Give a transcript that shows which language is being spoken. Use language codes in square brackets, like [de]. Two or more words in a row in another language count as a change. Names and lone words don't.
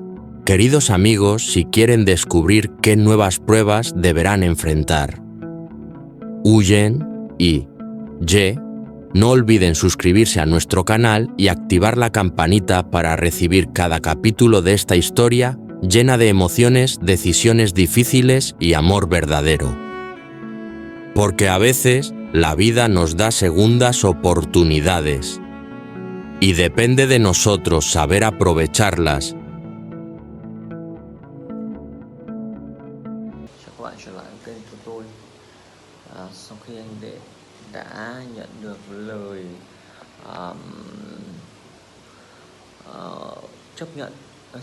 [es] Queridos amigos, si quieren descubrir qué nuevas pruebas deberán enfrentar Huyen y Ye, no olviden suscribirse a nuestro canal y activar la campanita para recibir cada capítulo de esta historia llena de emociones, decisiones difíciles y amor verdadero. Porque a veces la vida nos da segundas oportunidades y depende de nosotros saber aprovecharlas. [vi] Sau khi anh Đệ đã nhận được lời chấp nhận các